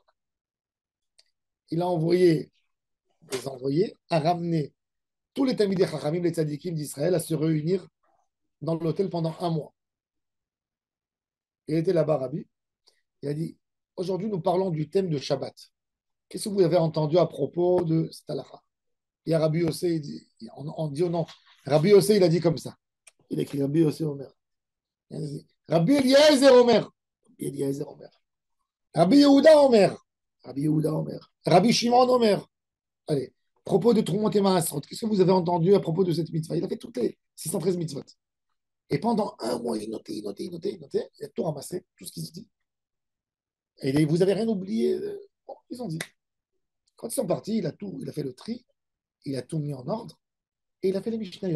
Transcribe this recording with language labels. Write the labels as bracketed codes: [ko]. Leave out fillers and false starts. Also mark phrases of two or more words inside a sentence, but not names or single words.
[fr] Il a envoyé des envoyés à ramener tous les [he] תלמידי חכמים, [fr] les tzadikim d'Israël, à se réunir dans l'hôtel pendant 1 mois. Il était là-bas, Rabbi. Il a dit, aujourd'hui, nous parlons du thème de Shabbat. Qu'est-ce que vous avez entendu à propos de cette halakha? Il y a Rabbi Yossé, on dit au nom. Rabbi Yossé, il a dit comme ça. Il a écrit Rabbi Yossé Omer. Rabbi Eliezer Omer. Rabbi Eliezer Omer. Rabbi Yehuda Omer. Rabbi Yehuda Omer. Rabbi Shimon Omer. Allez, à propos de Trumot et Maasrot, qu'est-ce que vous avez entendu à propos de cette mitzvah? Il a fait toutes les 613 mitzvot. Et pendant 1 mois, il notait. Il a tout ramassé, tout ce qu'ils se dit. Et vous n'avez rien oublié. Bon, ils ont dit. Quand ils sont partis, il a fait le tri, il a tout mis en ordre, et il a fait les Mishnayot.